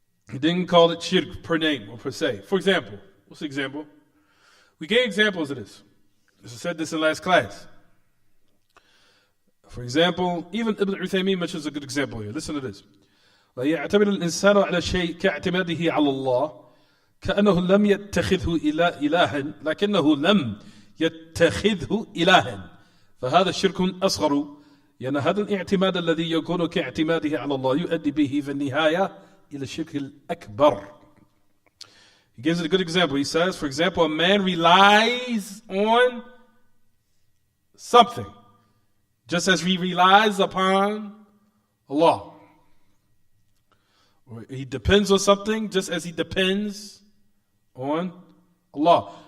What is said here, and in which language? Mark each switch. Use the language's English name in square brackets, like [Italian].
[English] He didn't call it shirk per name or per se. For example, what's the example? We gave examples of this. I said this in last class. For example, even Ibn Uthaymeen mentions a good example here. Listen to this. [Arabic] لا يعتمد الإنسان على شيء كاعتماده على الله كأنه لم يتخذه إلها لكنه لم يتخذه إلها فهذا شرك أصغر لأن هذا الاعتماد الذي يكون كاعتماده على الله يؤدي به في النهاية إلى الشرك الأكبر. [English] He gives it a good example. He says, for example, a man relies on something just as he relies upon Allah. Or he depends on something just as he depends on Allah.